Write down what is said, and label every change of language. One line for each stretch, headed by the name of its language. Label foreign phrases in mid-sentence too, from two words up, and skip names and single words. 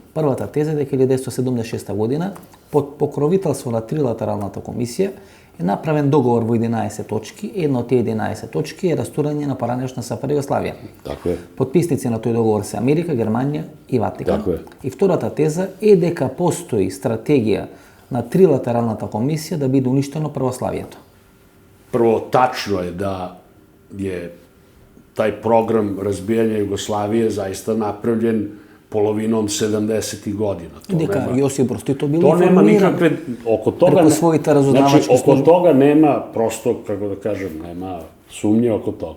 Macedonian: Првата теза е дека 1976 година под покровителство на трилатералната комисија е направен договор во 11 точки. Една од тие 11 точки е растурање на поранешна СФР Југославија. Така е. Подписници на тој договор се Америка, Германија и Ватикан. Така е. И втората теза е дека постои стратегија на трилатералната комисија да биде уништено православието.
Serbian: Prvo, tačno je da je taj program razbijanja Jugoslavije zaista napravljen polovinom 70. godina.
Macedonian: Дека Јосип Broz Tito bili
Serbian: to nema
Macedonian: informirani
Serbian: nikakve, oko toga,
Macedonian: преко својите разузнавачке
Serbian: znači, oko
Macedonian: službe.
Serbian: toga nema, prosto, kako da kažem, nema sumnje oko toga.